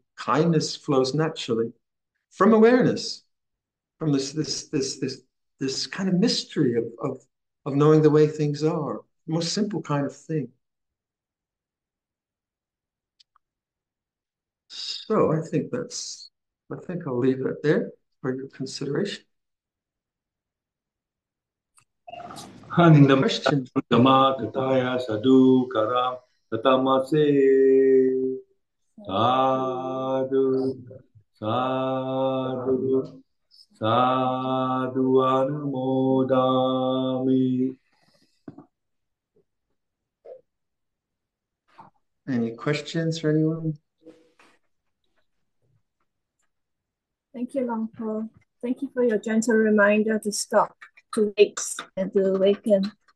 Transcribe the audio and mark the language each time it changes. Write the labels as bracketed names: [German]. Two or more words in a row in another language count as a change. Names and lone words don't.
[English] Kindness flows naturally from awareness, from this kind of mystery of knowing the way things are. The most simple kind of thing. So I think I'll leave it there for your consideration. Any Handam questions? [Pali] Dhamma Kataya Sadhu Karam Tatamase Sadhu Sadhu Sadhu Anumodami. [English] Any questions for anyone? Thank you, Longpo. Thank you for your gentle reminder to stop, to wait, and to awaken.